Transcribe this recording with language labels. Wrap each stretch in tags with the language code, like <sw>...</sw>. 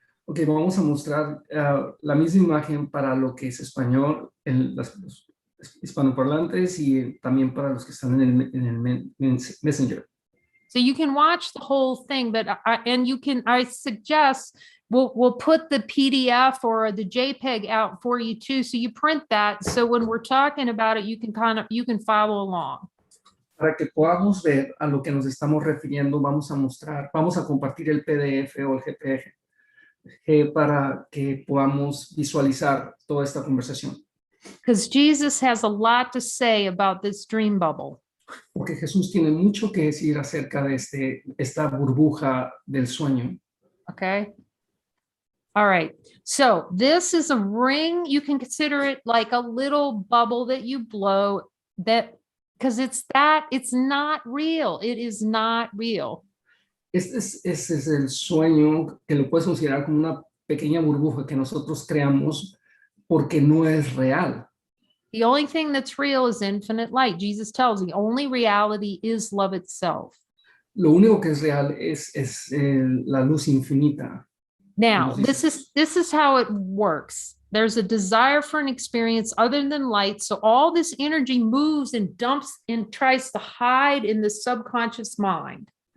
<es>Ok, vamos a mostrar la misma imagen para lo que es español, los hispanoparlantes y también para los que están en el Messenger.</es> <en>So you can watch the whole thing, but I suggest we'll put the PDF or the JPEG out for you too. So you print that. So when we're talking about it, you can follow along.</en> <es>Para que podamos ver a lo que nos estamos refiriendo, vamos a compartir el PDF o el JPG para que podamos visualizar toda esta conversación.</es> <en>Because Jesus has a lot to say about this dream bubble.</en> <es>Porque Jesús tiene mucho que decir acerca de esta burbuja del sueño.</es> <en>Okay. All right. So this is a ring. You can consider it like a little bubble that you blow because it's not real. It is not real.</en> <es>Este es el sueño que lo puedes considerar como una pequeña burbuja que nosotros creamos porque no es real.</es> <en>The only thing that's real is infinite light. Jesus tells the only reality is love itself.</en> <es>Lo único que es real es la luz infinita.</es> <en>Now, this is how it works. There's a desire for an experience other than light. So all this energy moves and dumps and tries to hide in the subconscious mind.</en>